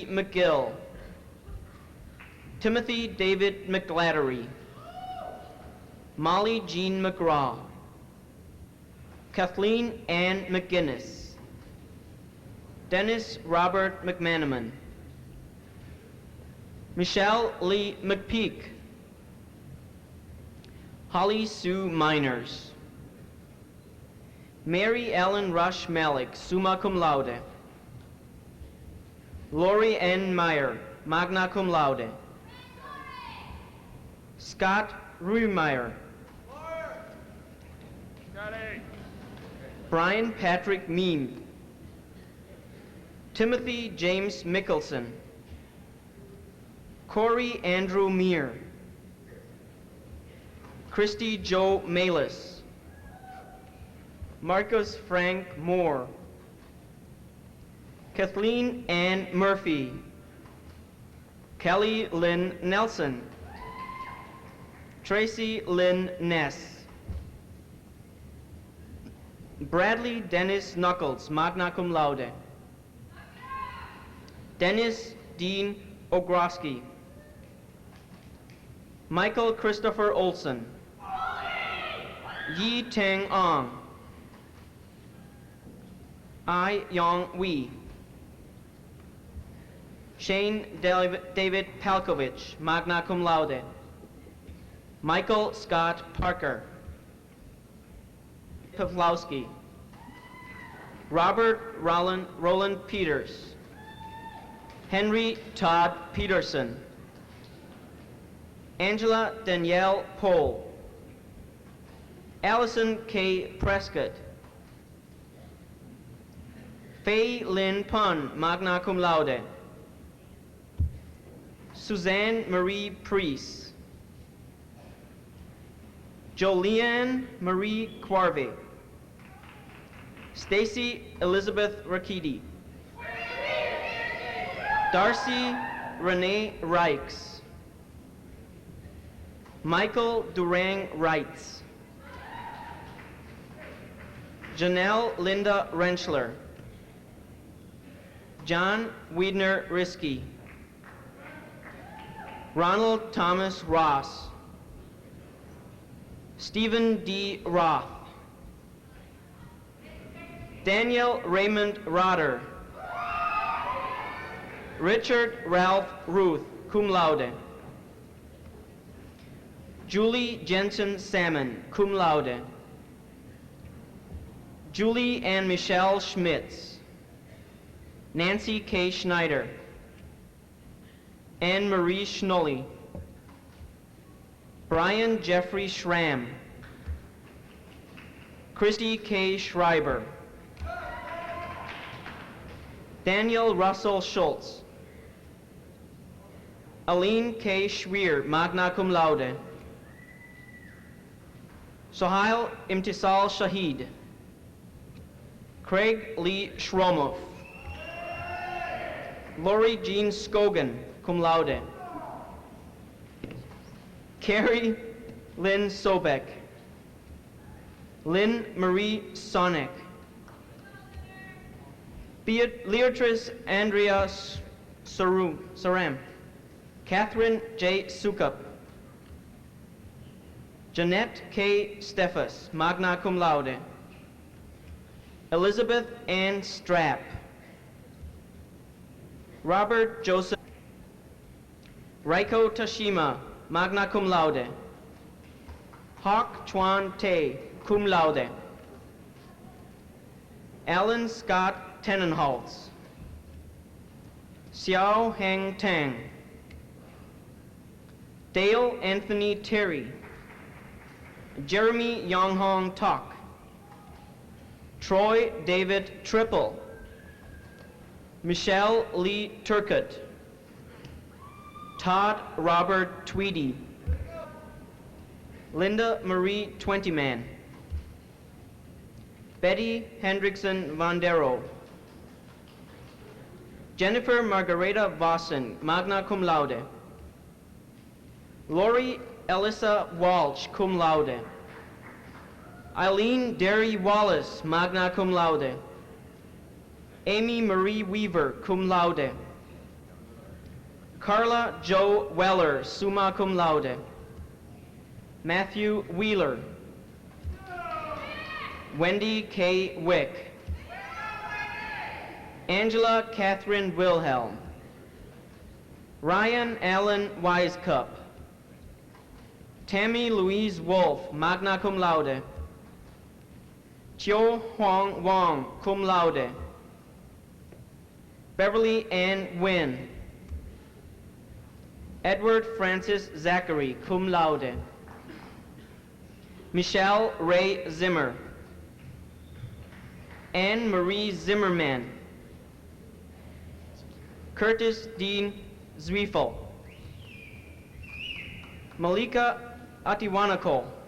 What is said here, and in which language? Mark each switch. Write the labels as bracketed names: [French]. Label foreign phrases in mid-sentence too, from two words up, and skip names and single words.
[English] McGill, Timothy David McGlattery, Molly Jean McGraw, Kathleen Ann McGinnis, Dennis Robert McManaman, Michelle Lee McPeak, Holly Sue Miners, Mary Ellen Rush Malik, [Latin] summa cum laude. [English] Lori N. Meyer, [Latin] magna cum laude. [English] Scott Ruemeyer. Brian Patrick Meem. Timothy James Mickelson. Corey Andrew Meir. Christy Joe Malis. Marcus Frank Moore. Kathleen Ann Murphy. Kelly Lynn Nelson. Tracy Lynn Ness. Bradley Dennis Knuckles, [Latin] magna cum laude. [English] Dennis Dean Ogroski. Michael Christopher Olson. Yi Teng Ong. I Yong Wee. Shane David Palkovich, [Latin] magna cum laude. [English] Michael Scott Parker. Pavlowski. Robert Roland Peters. Henry Todd Peterson. Angela Danielle Pohl. Allison K. Prescott. Faye Lynn Pun, [Latin] magna cum laude. [English] Suzanne Marie Priest. Jolianne Marie Quarve. Stacy Elizabeth Rakiti. Darcy Renee Reichs. Michael Durang Reitz. Janelle Linda Rentschler. John Wiedner Risky. Ronald Thomas Ross. Stephen D. Roth. Daniel Raymond Rotter. Richard Ralph Ruth, [Latin] cum laude. [English] Julie Jensen Salmon, [Latin] cum laude. [English] Julie and Michelle Schmitz. Nancy K. Schneider. Anne Marie Schnolly. Brian Jeffrey Schramm. Christy K. Schreiber. Daniel Russell Schultz. Aline K. [Latin] Schwier, magna cum laude. [English] Sohail Imtisal Shahid. Craig Lee Schromoff. Lori Jean Scogan, [Latin] cum laude. [English] Carrie Lynn Sobek. Lynn Marie Sonic. Beatrice Andrea Saram. Catherine J. Sukup. Jeanette K. [Latin] Steffes, magna cum laude. [English] Elizabeth Ann Strapp. Robert Joseph. [Latin] Raiko Tashima, magna cum laude. [English] Hawk Chuan Tay, [Latin] cum laude. [English] Alan Scott Tenenholtz. Xiao Heng Tang. Dale Anthony Terry. Jeremy Yonghong Tok. Troy David Triple. Michelle Lee Turcott. Todd Robert Tweedy. Linda Marie Twentyman. Betty Hendrickson Vandero. Jennifer Margareta Vossen, [Latin] magna cum laude. [English] Lori Elissa Walsh, [Latin] cum laude. [English] Eileen Derry Wallace, [Latin] magna cum laude. [English] Amy Marie Weaver, [Latin] cum laude. [English] Carla Joe Weller, [Latin] summa cum laude. [English] Matthew Wheeler. Wendy K. Wick. Angela Catherine Wilhelm. Ryan Allen Wisecup. Tammy Louise Wolf, [Latin] magna cum laude. [English] Chiu Huang Wong, [Latin] cum laude. [English] Beverly Ann Nguyen. Edward Francis Zachary, [Latin] cum laude. [English] Michelle Ray Zimmer. Anne Marie Zimmerman. Curtis Dean Zwiefel. Malika Atiwanako.